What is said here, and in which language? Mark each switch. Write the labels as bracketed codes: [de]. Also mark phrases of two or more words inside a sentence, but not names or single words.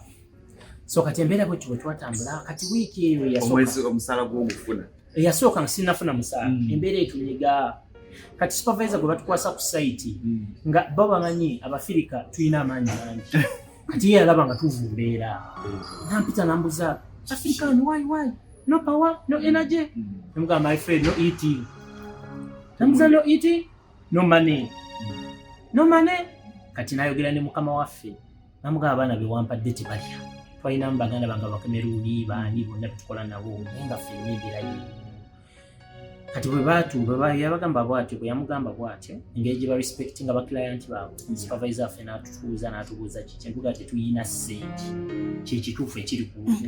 [lg] So kati embeera bwe twatambula kati wiiki eyo omwezi omusaala gw'ogufuna eyasooka nga sinnafuna musaala. Embeera etunyiga kati supervisor gwe batukwasa ku site nga bo bamanyi Abafirika tulina amaanyi mangi. Kati ye yalaba nga tuvumbeera. Nampita nambuza, [en] African, why? No power, no energy. Namugamba, my friend, no eating. Nambuza, no eating? No money. No money? [lg] Kati nayogera ne mukama waffe. Namugamba abaana be wampadde tebalya. Twalina mu baganda bange Abakemeruni baani bonna betukola nabo naye nga ffe embeera ye. Kati bwe yabagamba bw'atyo, bwe yamugamba bw'atyo, engeri gye barespectinga baklayant baabwe, supervisor affe n'atubuuza kiki, entuga tetuyina ssente, kyekituufu ekiri ku luvu.